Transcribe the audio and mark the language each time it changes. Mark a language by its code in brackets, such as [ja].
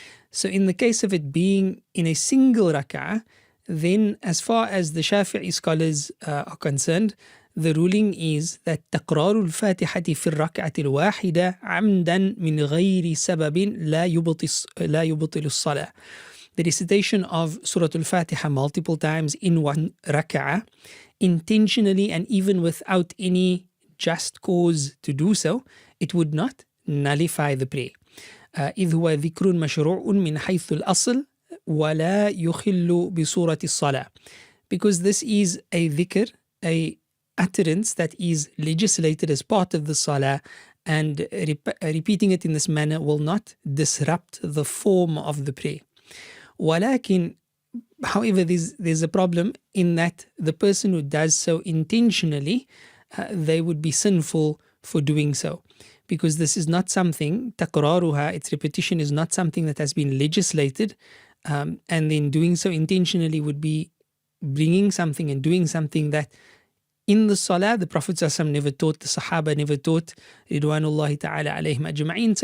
[en] So in the case of it being in a single rak'ah, then as far as the Shafi'i scholars are concerned, the ruling is that [ar] تقرار الفاتحة في الركعة الواحدة عمدا من غير سبب لا يبطل الصلاة. [en] The recitation of Surah Al-Fatiha multiple times in one rak'ah, intentionally and even without any just cause to do so, it would not nullify the prayer. [ar] إذ هو ذكر مشروع من حيث الأصل ولا يخل بصورة الصلاة. [en] Because this is a dhikr, a utterance that is legislated as part of the salah, and repeating it in this manner will not disrupt the form of the prayer. [ar] ولكن, [en] however, there's a problem in that the person who does so intentionally, they would be sinful for doing so, because this is not something, [ar] تقرارها, [en] its repetition is not something that has been legislated, and then doing so intentionally would be bringing something and doing something that in the salah the Prophet ﷺ never taught, the Sahaba never taught, Ridwanullahi ta'ala alayhim ajma'in.